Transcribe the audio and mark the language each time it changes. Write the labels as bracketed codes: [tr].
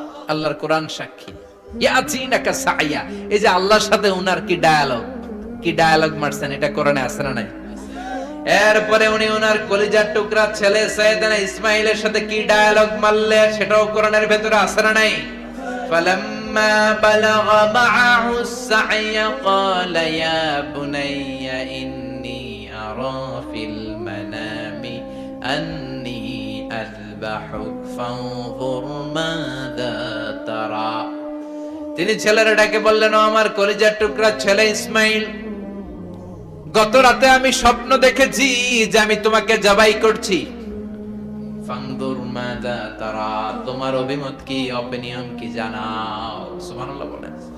[bn] আল্লাহর কোরআন সাক্ষী। ইয়াতিনাকা সাইয়া, এই যে আল্লাহর সাথে উনার কি ডায়ালগ মারছেন, এটা কোরআনে আছে না নাই? এরপরে উনি ওনার কলিজার টুকরা ছেলে সাইয়েদনা ইসমাইলের সাথে কি ডায়ালগ মারলে, সেটাও কোরআনের ভেতরে আছে না নাই? [ar] ফালাম্মা বালাগা মাআহু السعي قال يا بني إني أرى في المنام أني أذبحك فانظر ماذا ترى। [bn] তিনি ছেলের ডাকে বললেন, ও আমার কলিজার টুকরা ছেলে ইসমাইল, গত রাতে আমি স্বপ্ন দেখেছি যে আমি তোমাকে জবাই করছি। ফানদুর মাযা তারা, তোমার অভিমত কি, অপিনিয়ন কি জানাও। সুবহানাল্লাহ বলেন।